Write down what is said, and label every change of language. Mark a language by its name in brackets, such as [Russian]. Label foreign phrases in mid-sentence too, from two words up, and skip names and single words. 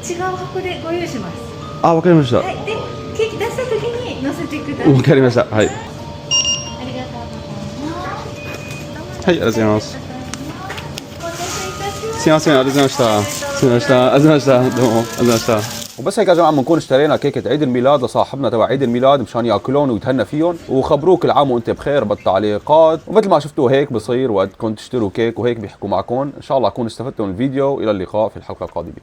[Japanese] 違う箱でご用意します。あわかりました。はい。で、ケーキ出した時に乗せてください。わかりました。はいありがとうございます。はいありがとうございます。お待たせいたしました。すいませんありがとうございました。すいませんありがとうございました。どうもありがとうございました。 [Arabic] وبس هيك يا جماعه بنكون اشترينا كيكه عيد الميلاد لصاحبنا تبع عيد الميلاد مشان ياكلون ويتهنى فيهم، وخبروك كل عام وانت بخير بالتعليقات. ومثل ما شفتوا هيك بصير وقت كنت تشتروا كيك وهيك بيحكوا معكم. ان شاء الله اكون استفدتوا من الفيديو. الى اللقاء في الحلقه القادمه.